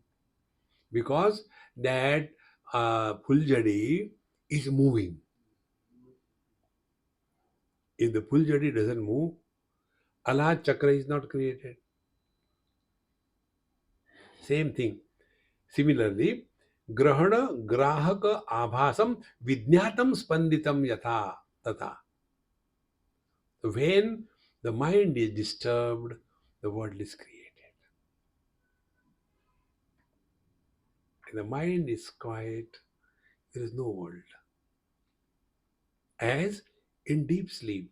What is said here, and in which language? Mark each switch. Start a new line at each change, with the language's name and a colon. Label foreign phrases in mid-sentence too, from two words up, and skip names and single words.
English: Because that fuljadi is moving. If the fuljadi doesn't move,
Sanskrit: alat chakra
English: is not created. Same thing. Similarly,
Sanskrit: grahana grahaka abhasam vidnyatam spanditam yatha tata.
English: When the mind is disturbed, the world is created. When the mind is quiet, there is no world. As in deep sleep.